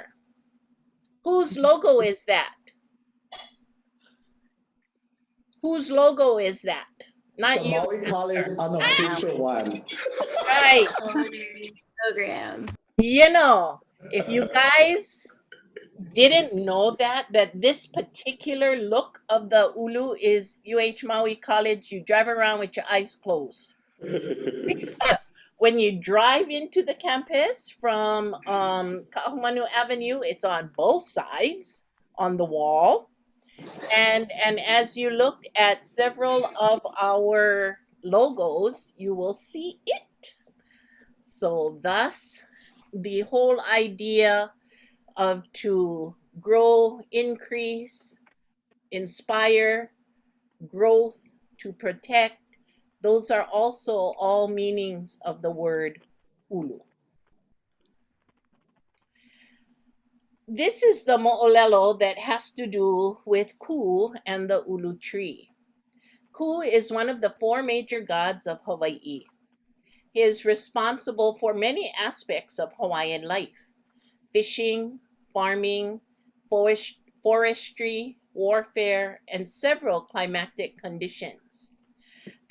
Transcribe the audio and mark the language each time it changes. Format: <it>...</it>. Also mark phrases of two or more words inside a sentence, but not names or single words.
<en>Whose logo is that? Whose logo is that? Not you. Maui College unofficial one. Right. Program. You know, if you guys didn't know that this particular look of the ʻulu is UH Maui College, you drive around with your eyes closed. Because when you drive into the campus from Ka'ahumanu Avenue, it's on both sides on the wall. And as you look at several of our logos, you will see it. So thus, the whole idea of to grow, increase, inspire, growth, to protect, those are also all meanings of the word ʻulu. This is the moʻolelo that has to do with ku and the ʻulu tree. Ku is one of the four major gods of Hawaii. He is responsible for many aspects of Hawaiian life: fishing, farming, forestry, warfare, and several climatic conditions.</en>